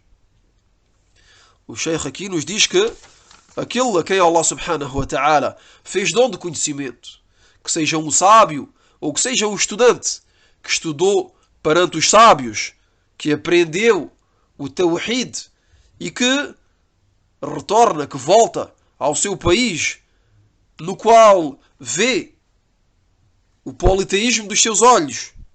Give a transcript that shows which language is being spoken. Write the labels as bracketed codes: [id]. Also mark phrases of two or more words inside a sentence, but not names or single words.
[pt] O Sheikh aqui nos diz que aquele a quem Allah [ar] سبحانه وتعالى [pt] fez dom de conhecimento, que seja um sábio ou que seja um estudante que estudou perante os sábios, que aprendeu o Tawhid e que retorna, que volta ao seu país, no qual vê o politeísmo dos seus olhos,